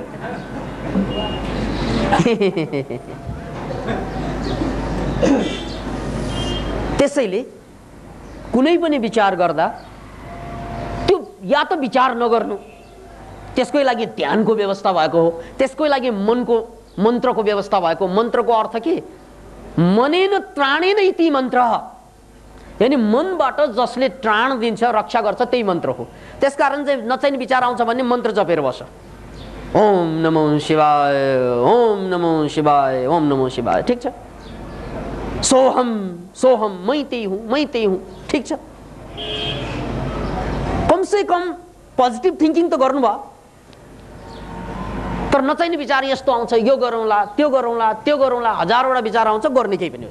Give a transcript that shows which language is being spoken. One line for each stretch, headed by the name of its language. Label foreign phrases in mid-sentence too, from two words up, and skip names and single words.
Nepali: त्यसैले कुनै पनि विचार गर्दा त्यो या त विचार नगर्नु, त्यसकै लागि ध्यानको व्यवस्था भएको हो, त्यसकै लागि मनको मन्त्रको व्यवस्था भएको। मन्त्रको अर्थ के?
Sanskrit: मनेन त्राणेन इति मन्त्र,
Nepali: यानी मनबाट जसले त्राण दिन्छ, रक्षा गर्छ, त्यही मन्त्र हो। त्यसकारण चाहिँ नचाहिने विचार आउँछ भने मन्त्र जपेर बस,
Sanskrit: ओम नमो शिवाय, ओम नमो शिवाय, ओम नमो शिवाय।
Nepali: ठीक छ?
Sanskrit: सोहम सोहम,
Nepali: मै त्यही हुँ, मै त्यही हुँ। ठीक छ?
Hindi: कम से कम
English: positive thinking
Nepali: त गर्नुभयो। तर नचाहिने विचार यस्तो आउँछ, यो गरौँला, त्यो गरौँला, त्यो गरौँला, हजारवटा विचार आउँछ, गर्ने केही पनि होइन।